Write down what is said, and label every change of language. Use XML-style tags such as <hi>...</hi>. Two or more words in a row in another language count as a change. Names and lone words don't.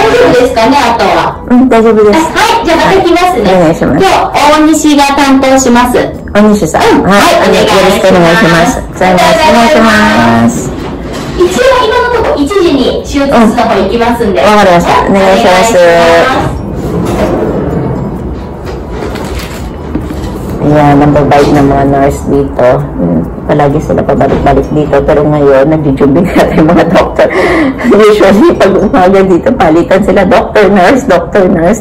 <ja>大丈夫ですかね、あとは。大丈夫です。はい、じゃあまた来ますね。お願いします。今日、大西が担当します。大西さん。はい、よろしくお願いします。お願いします。一応今のところ1時に手術室の方行きますんで。わかりました。お願いします。</ja> <tl>Yan, nababait ng mga nurse dito. Palagi sila pabalik-balik dito. Pero ngayon, nag-jubing natin yung mga doctor. Usually, pag umaga dito, palitan sila doctor, nurse.</tl>